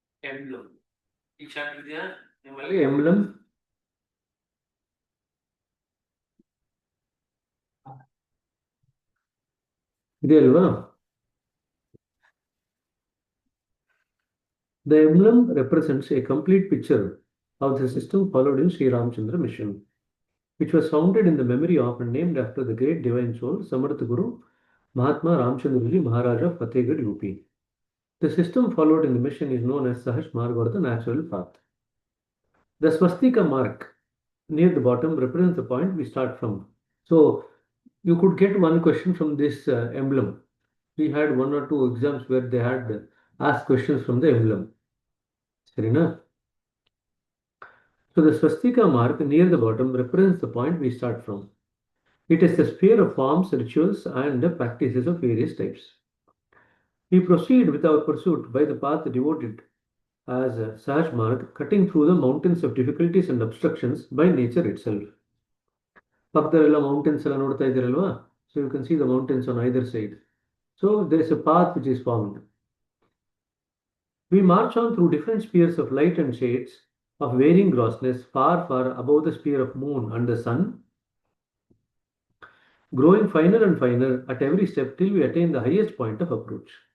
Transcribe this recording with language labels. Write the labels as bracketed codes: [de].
[kn] Emblem ಈ chart ಇದೆಯಾ ನಿಮ್ಮಲ್ಲಿ ಎಂಬ್ಲಮ್ ಇದೆಯಲ್ವಾ? [en] The emblem represents a complete picture of the system followed in Sri Ramchandra mission, which was founded in the memory of and named after the great divine soul Samarth Guru Mahatma Ramchandraji Maharaja Fatehgarh UP. The system followed in the mission is known as Sahaj Marg or the natural path. The swastika mark near the bottom represents the point we start from. So you could get one question from this emblem. We had one or two exams where they had asked questions from the emblem. Sarina? So the swastika mark near the bottom represents the point we start from. It is the sphere of forms, rituals, and the practices of various types. We proceed with our pursuit by the path devoted as Sahaj Marg, cutting through the mountains of difficulties and obstructions by nature itself. [kn] ಪಕ್ಕದಲ್ಲೆಲ್ಲ mountains ಎಲ್ಲ ನೋಡ್ತಾ ಇದ್ದೀರಲ್ವಾ? [en] So you can see the mountains on either side. So there is a path which is formed. We march on through different spheres of light and shades of varying grossness, far, far above the sphere of moon and the sun, growing finer and finer at every step till we attain the highest point of approach.